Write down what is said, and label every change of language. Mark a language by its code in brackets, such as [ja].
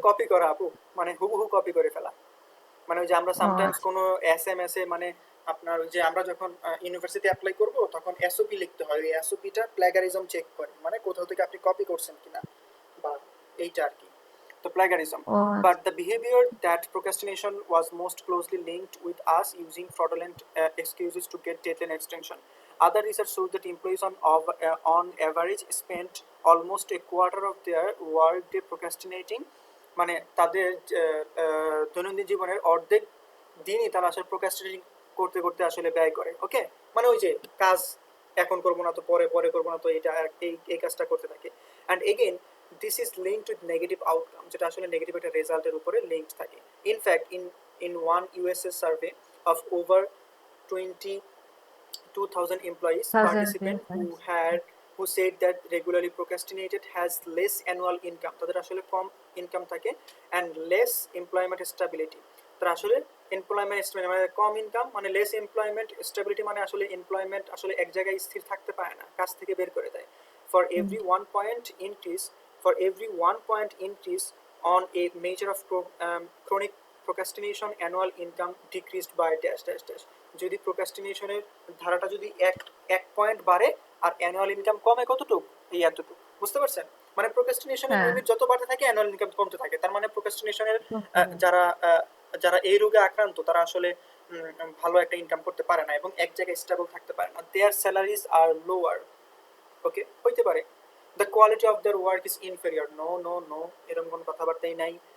[bn] হলো কপি করা আপু, মানে হুবহু কপি করে ফেলা। মানে ওই যে আমরা ও [en] sometimes [bn] আচ্ছা কোনো এসএমএস এ, মানে আপনার ওই যে আমরা যখন ইউনিভার্সিটি অ্যাপ্লাই করব তখন এসওপি লিখতে হয়, ওই এসওপিটা প্লাগারিজম চেক করে, মানে কোথাও থেকে আপনি কপি করছেন কিনা, বা এইটা আর কি, তো প্লাগারিজম। ও [en] But [bn] আচ্ছা। [en] the behavior that procrastination was most closely linked with us using fraudulent excuses to get deadline extension. Other research shows that employees on average spent almost a quarter of their workday procrastinating, [bn] মানে তাদের দৈনন্দিন জীবনের অর্ধেক দিনই তারা আসলে প্রোক্রাস্টিনেটিং করতে করতে আসলে ব্যয় করে, ওকে? মানে ওই যে কাজ এখন করবো না তো পরে, পরে করবো না তো এটা, এই কাজটা করতে থাকে। [en] and again this is linked with negative outcome, [bn] যেটা আসলে নেগেটিভ একটা রেজাল্টের উপরে লিঙ্কড থাকে। [en] in fact in one USA survey of over 22,000 employees, thousand participants who had who said that regularly procrastinated has less annual income, [bn] তাদের আসলে কম income থাকে, [en] and less employment stability, [bn] তারা আসলে এমপ্লয়মেন্ট স্টেবিলিটি মানে কম ইনকাম মানে লেস এমপ্লয়মেন্ট স্টেবিলিটি মানে আসলে employment আসলে এক জায়গায় স্থির থাকতে পারে না, কাজ থেকে বের করে দেয়। [en] for every 1 point increase, for every 1 point increase on a measure of chronic procrastination, annual income decreased by dash dash dash, [bn] যদি প্রোক্রাস্টিনেশনের ধারাটা যদি এক পয়েন্ট বাড়ে আর অ্যানুয়াল ইনকাম কমে কতটুকু, এই এতটুকু, বুঝতে পারছেন? মানে প্রোক্রাস্টিনেশনের হ্যাঁ লিমিট যত বাড়তে থাকে অ্যানুয়াল ইনকাম কমতে থাকে, তার মানে প্রোক্রাস্টিনেশনের বুঝতে পেরেছি। যারা যারা এই রোগে আক্রান্ত তারা আসলে ভালো একটা ইনকাম করতে পারে না এবং এক জায়গায় স্টেবল থাকতে পারে না, [en] their salaries are lower, [bn] ওকে হইতে পারে। [en] the quality of their work is inferior, no no no, [bn] এরকম কোনো কথাবার্তাই নাই।